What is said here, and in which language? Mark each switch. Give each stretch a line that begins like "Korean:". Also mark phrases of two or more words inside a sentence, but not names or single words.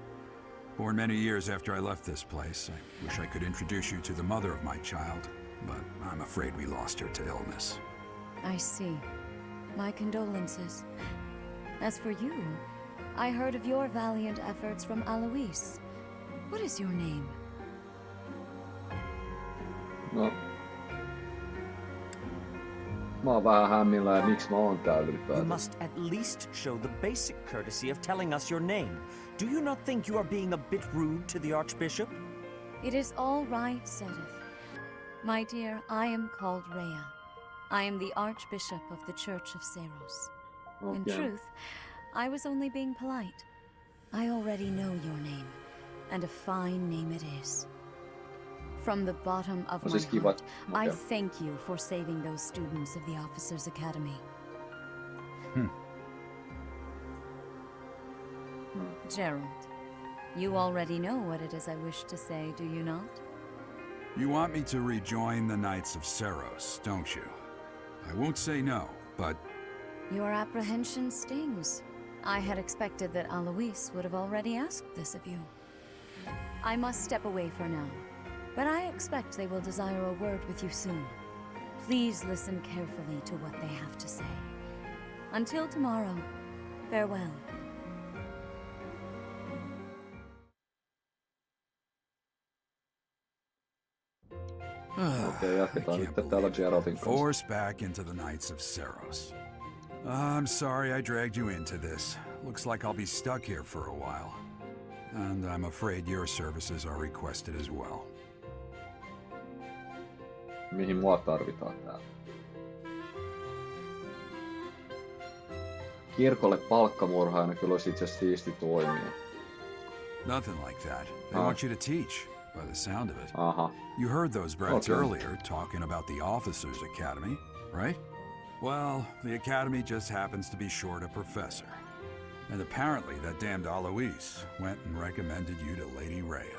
English: Born many years after I left this place, I wish I could introduce you to the mother of my child, but I'm afraid we lost her to illness. I see. My condolences. As for you, I heard of your valiant efforts from Alois. What is your name? No.
Finnish: Mä oon vähän hämmillään, miksi mä oon täällä
English: You
Finnish: ylipäätään.
English: must at least show the basic courtesy of telling us your name. Do you not think you are being a bit rude to the Archbishop? It is all right, Seteth. My dear, I am called Rhea. I am the Archbishop of the Church of Seiros. In Okay. truth, I was only being polite. I already know your name, and a fine name it is. From the bottom of No my
Finnish: siis kiva.
English: heart, I Okay. thank you for saving those students of the Officers' Academy. Gerald, you already know what it is I wish to say, do you not? You want me to rejoin the Knights of Seiros, don't you? I won't say no, but Your apprehension stings. I had expected that Alois would have already asked this of you. I must step away for now, but I expect they will desire a word with you soon. Please listen carefully to what they have to say. Until tomorrow, farewell.
Finnish: Okei, jatketaan
English: I
Finnish: nyt
English: can't
Finnish: täällä
English: believe
Finnish: Geraldin
English: it.
Finnish: kanssa.
English: Forced back into the Knights of Seiros. I'm sorry I dragged you into this. Looks like I'll be stuck here for a while. And I'm afraid your services are requested as well.
Finnish: Mihin mua tarvitaan täällä? Kirkolle palkkamurhaajana kyllä olisi itse asiassa siisti toimia.
English: Nothing like that. They want you to teach, by the sound of it.
Finnish: Aha.
English: You heard those brats Okay. earlier talking about the Officers' Academy, right? Well, the Academy just happens to be short a professor. And apparently that damned Alois went and recommended you to Lady Rhea.